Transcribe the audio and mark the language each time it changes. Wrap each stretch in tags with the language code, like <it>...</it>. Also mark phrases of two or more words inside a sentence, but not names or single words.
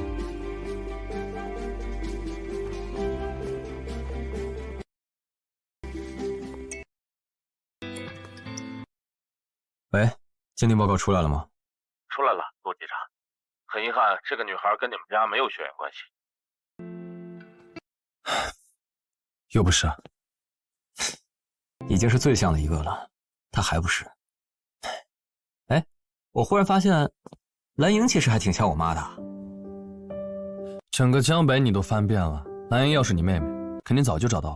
<zh>喂，鑑定報告出來了嗎？出來了，陸機長。很遺憾，這個女孩跟你們家沒有血緣關係。又不是啊。已經是最像的一個了，她還不是。哎，我忽然發現，藍瑩其實還挺像我媽的。整個江北你都翻遍了，藍瑩要是你妹妹，肯定早就找到了。</zh>